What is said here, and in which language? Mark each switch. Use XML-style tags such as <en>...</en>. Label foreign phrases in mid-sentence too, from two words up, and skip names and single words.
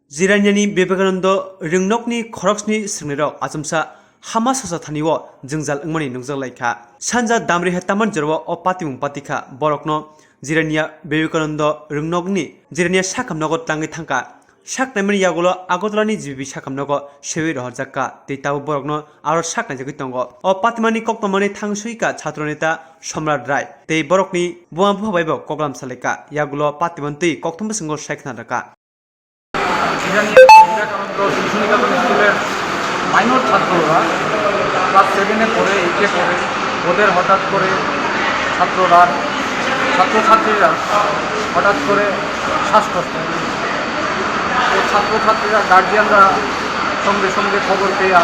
<trp>जिरानियानि विवेकानंद रिंनकनि खरक्सनि सिंनेराव आचमसा हामा ससा थानिव जोंजाल अंमनि नंजाल लाइखा सानजा दामरि हेतामन जरव अ पातिमुं पातिखा बरकनो जिरानिया विवेकानंद रिंनकनि जिरानिया साखामनगो तांगै थांका साकनायमनि यागुलो आगतलानि जिबि साखामनगो सेवि रहरजाक्का दैताबो बरकनो आरो साकनायजगै तंगो अ पातिमानि कक्तमनि थांसुइका छात्र नेता सम्राट राय तै बरकनि बुवा बुहाबायबो कगलाम सालायका यागुलो पातिमन्त्रि कक्तमबो सिंगो सायखना राका</trp> <bn>বিবেকানন্দ শিশু নিকেতন স্কুলের মাইনর ছাত্ররা ক্লাস 7-এ পড়ে 8-এ পড়ে ওদের হঠাৎ করে ছাত্রছাত্রীরা হঠাৎ করে শ্বাসকষ্ট তো ছাত্রছাত্রীরা গার্জিয়ানরা সঙ্গে সঙ্গে খবর পেয়ে</bn>